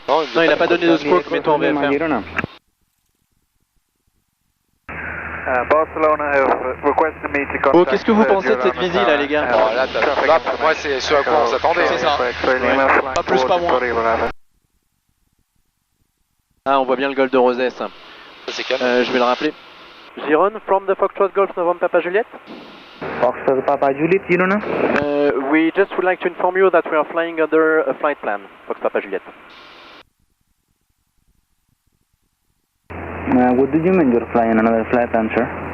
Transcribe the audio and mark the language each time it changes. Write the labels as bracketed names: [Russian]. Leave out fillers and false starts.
[French] Non, il a pas donné de stroke, mets-toi en VFR. [English] Barcelona have requested me to contact. [French] Oh, qu'est-ce que vous pensez de cette visite là, les gars? Oh, là, pour moi, c'est ce à quoi on s'attendait. C'est ça. Pas plus, pas moins. Ah, on voit bien le golf de Rosès. Ça, c'est calme. Je vais le rappeler. [English] Giron from the Foxtrot Golf November Papa Juliet. Foxtrot Papa Juliet, Girona. We just would like to inform you that we are flying under a flight plan, Fox Papa Juliet. What do you mean you're flying another flight plan, sir?